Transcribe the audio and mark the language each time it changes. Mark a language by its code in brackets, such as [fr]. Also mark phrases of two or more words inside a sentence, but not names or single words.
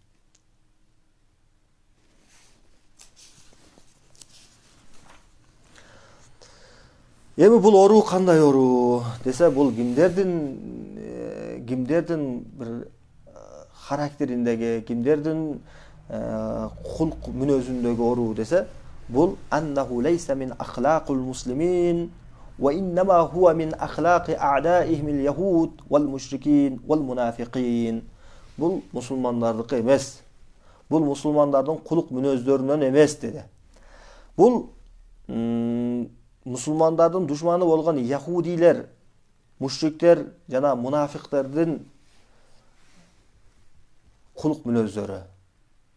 [ky] Эми бул оору кандай оору десе, бул кимдердин бир характериндеги, кимдердин кулк мүнөзүндөгү оору десе, бул [ar] أنه ليس من أخلاق المسلمين وإنما هو من أخلاق أعدائهم اليهود والمشركين والمنافقين. [ky] Бул мусулмандардыкы эмес. Бул мусулмандардын кулк мүнөздөрүнөн эмес деди. Бул мусулмандардын душманы болгон яхудилер, мушриктер жана мунафиктердин кулк мүнөздөрү.